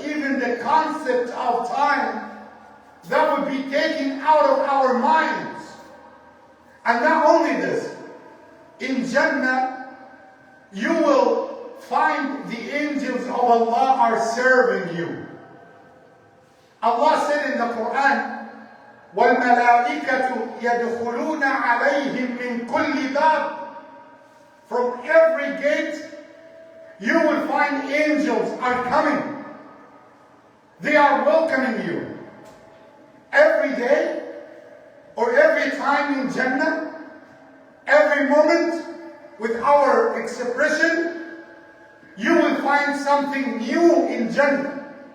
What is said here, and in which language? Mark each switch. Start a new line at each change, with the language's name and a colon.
English: Even the concept of time, that would be taken out of our minds. And not only this, in Jannah, you will find the angels of Allah are serving you. Allah said in the Quran,
Arabic: وَالْمَلَائِكَةُ يَدْخُلُونَ عَلَيْهِمْ مِنْ كُلِّ بَابٍ.
English: From every gate, you will find angels are coming. They are welcoming you. Every day, or every time in Jannah, every moment, with our expression, you will find something new in Jannah.